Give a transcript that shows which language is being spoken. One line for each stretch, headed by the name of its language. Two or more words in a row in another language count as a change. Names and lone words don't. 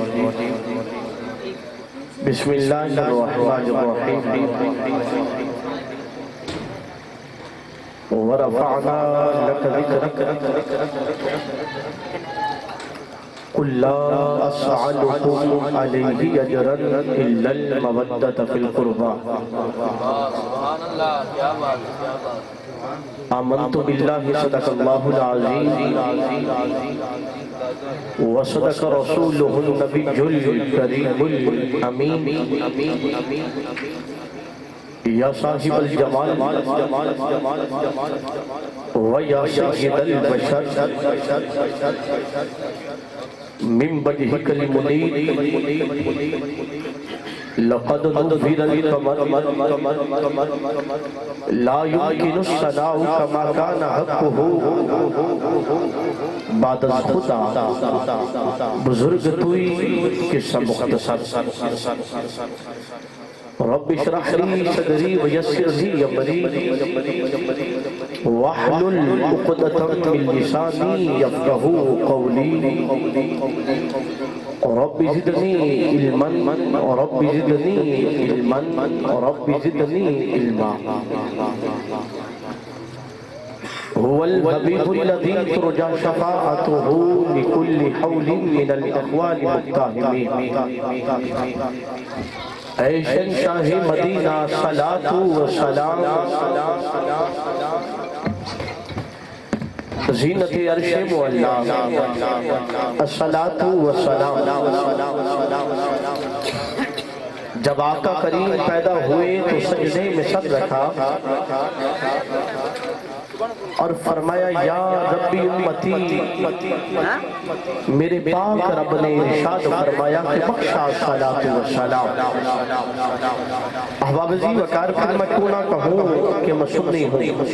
Arabic: بسم الله الرحمن الرحيم ورفعنا لك ذكرك قل لا أسألكم عليه أجرا إلا المودة في القربى آمنت بالله صدق الله العظيم وصدق رسوله النبي الكريم الأمين یا صاحب الجمال ویا سید البشر من وجهك المنير لقد نظر القمر لا يمكن الصلاة كما كان حقه
Persian: بعد خدا بزرگ توئی قصہ مختصر
Arabic: رب اشرح لي صدري ويسر لي امري واحلل عقدة من لساني يفقهوا قولي رب زدني علما رب زدني علما رب زدني علما هو الحبيب الذي ترجى شفاعته لكل حول من الاحوال متهمين
Urdu: اے شہنشاہ مدینہ صلاۃ و سلام زینت عرش معلا الصلاۃ و سلام جب آقا کریم پیدا ہوئے تو سجدے میں سر رکھا اور فرمایا
Arabic: یا ربی امتی
Urdu: میرے پاک رب نے ارشاد فرمایا کہ بخشا صلاۃ و سلام احباب عزیز وقار پھر میں کیوں نہ کہوں کہ میں سنی ہوں